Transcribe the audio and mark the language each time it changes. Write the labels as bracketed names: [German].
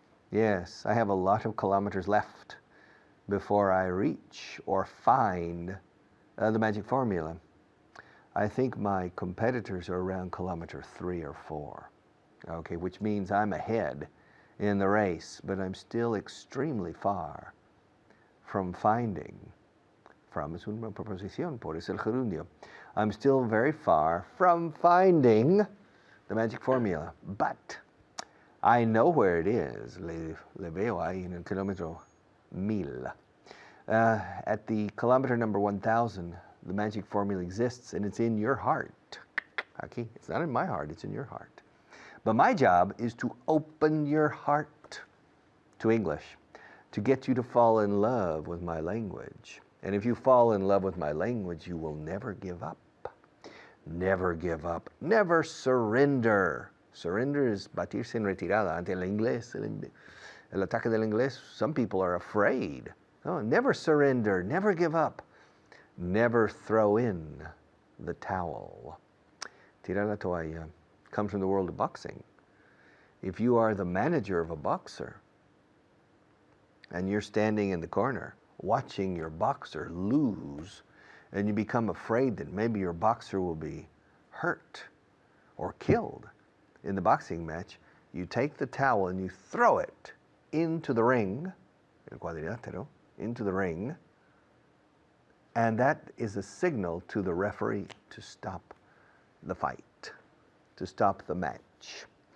[English] Yes, I have a lot of kilometers left before I reach or find the magic formula. I think my competitors are around kilometer 3 or 4, okay, which means I'm ahead in the race, but I'm still extremely far from finding. [Spanish] From es una preposición, por eso el gerundio. [English] I'm still very far from finding the magic formula, but I know where it is. [Spanish] Le veo ahí en el kilómetro 1000. [English] At the kilometer number 1,000, the magic formula exists, and it's in your heart. Aquí, it's not in my heart, it's in your heart. But my job is to open your heart to English, to get you to fall in love with my language. And if you fall in love with my language, you will never give up. Never give up. Never surrender. Surrender is [Spanish] batirse en retirada ante el inglés, el ataque del inglés. [English] Some people are afraid. Oh, never surrender. Never give up. Never throw in the towel. [Spanish] Tirar la toalla [English] comes from the world of boxing. If you are the manager of a boxer and you're standing in the corner watching your boxer lose, and you become afraid that maybe your boxer will be hurt or killed in the boxing match, you take the towel and you throw it into the ring, el cuadrilátero, into the ring, and that is a signal to the referee to stop the fight, to stop the match.